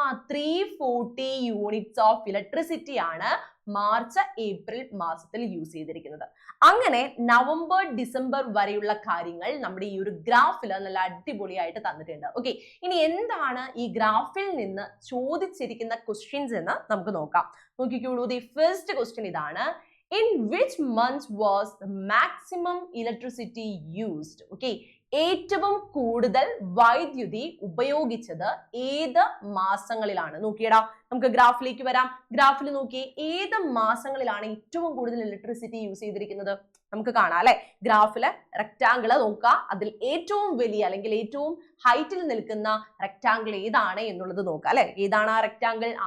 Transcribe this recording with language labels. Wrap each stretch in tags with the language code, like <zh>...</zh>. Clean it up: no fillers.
<ml>340</ml> <en>units of electricity</en> <ml>ആണ് March April മാസത്തിൽ use ചെയ്തിരിക്കുന്നത്. അങ്ങനെ നവംബർ ഡിസംബർ വരെയുള്ള കാര്യങ്ങൾ നമ്മുടെ ഈ ഒരു ഗ്രാഫിൽ നല്ല അടിപൊളിയായിട്ട് തന്നിട്ടുണ്ട്. ഓക്കെ, ഇനി എന്താണ് ഈ ഗ്രാഫിൽ നിന്ന് ചോദിച്ചിരിക്കുന്ന ക്വസ്റ്റ്യൻസ് എന്ന് നമുക്ക് നോക്കാം. നോക്കിക്കോളൂ,</ml> <en>the first question</en> <ml>ഇതാണ്.</ml> <en>In which month was the maximum electricity used?</en> <ml>Okay, ഏറ്റവും കൂടുതൽ വൈദ്യുതി ഉപയോഗിച്ചത് ഏത് മാസങ്ങളിലാണ്? നോക്കിയടാ, നമുക്ക് ഗ്രാഫിലേക്ക് വരാം. ഗ്രാഫിൽ നോക്കി ഏത് മാസങ്ങളിലാണ് ഏറ്റവും കൂടുതൽ ഇലക്ട്രിസിറ്റി യൂസ് ചെയ്തിരിക്കുന്നത്? നമുക്ക് കാണാം അല്ലെ. ഗ്രാഫില് റെക്ടാങ്കിൾ നോക്കുക, അതിൽ ഏറ്റവും വലിയ അല്ലെങ്കിൽ ഏറ്റവും ഹൈറ്റിൽ നിൽക്കുന്ന റെക്ടാങ്കിൾ ഏതാണ് എന്നുള്ളത് നോക്കുക അല്ലെ. ഏതാണ് ആ റെക്ടാങ്കിൾ?</ml>